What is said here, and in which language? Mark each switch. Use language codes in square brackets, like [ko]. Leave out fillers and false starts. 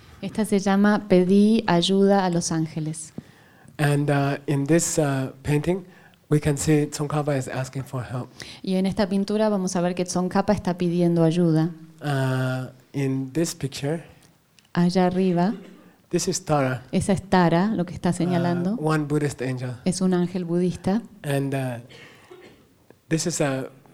[es] Esta se llama Pedí ayuda a los ángeles. [en] And in this painting, we can see Tsongkhapa is asking for help. [es] Y en esta pintura vamos a ver que Tsongkhapa está pidiendo ayuda. [en] In this picture, [es] allá arriba, [en] this is Tara. [es] Esa es Tara, lo que está señalando. [en] One Buddhist angel. [es] Es un ángel budista. [en] And this is a.